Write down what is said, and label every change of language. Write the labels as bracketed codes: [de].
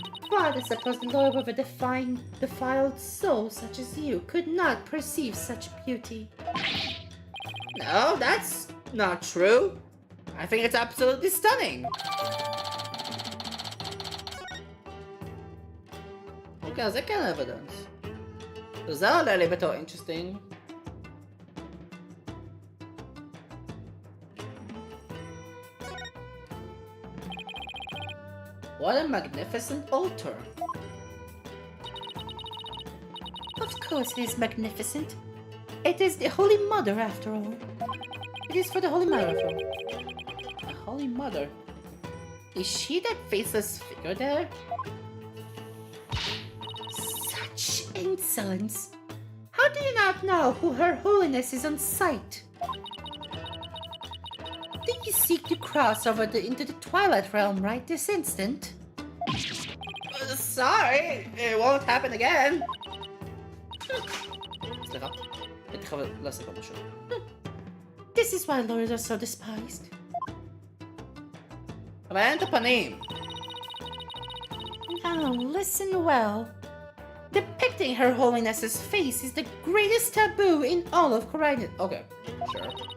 [en] But I suppose the lower river defiled soul such as you could not perceive such beauty. No, that's not true. I think it's absolutely stunning. [he] Okay, אז זה כן evidence. זה עולה לי בתור interesting. [en] What a magnificent altar. Of course it is magnificent. It is the Holy Mother after all. It is for the Holy Mother after all. The Holy Mother? Is she that faceless figure there? Such insolence! How do you not know who Her Holiness is on sight? Do you seek to cross over into the Twilight Realm right this instant? Sorry, it won't happen again. [he] סליחה, הייתי חייב לעשות משהו. [en] This is why lords are so despised. [he] אבל אין את הפנים. [en] Now listen well. Depicting Her Holiness's face is the greatest taboo in all of Khura'in. Okay, sure.